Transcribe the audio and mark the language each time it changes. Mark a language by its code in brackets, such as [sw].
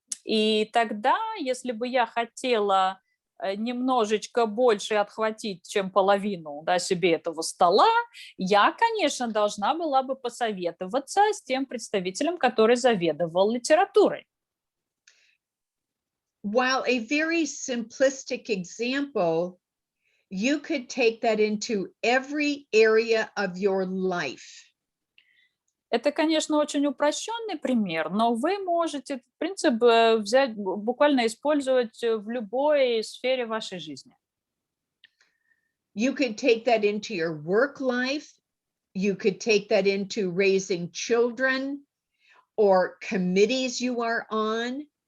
[ru] И тогда, если бы я хотела немножечко больше отхватить, чем половину, да, себе этого стола, я, конечно, должна была бы посоветоваться с тем представителем, который заведовал литературой. [en] While a very simplistic example, you could take that into every area of your life. [ru] Это, конечно, очень упрощенный пример, но вы можете этот принцип взять, буквально использовать в любой сфере вашей жизни. [en] You could take that into your work life. You could take that into raising children or committees you are on.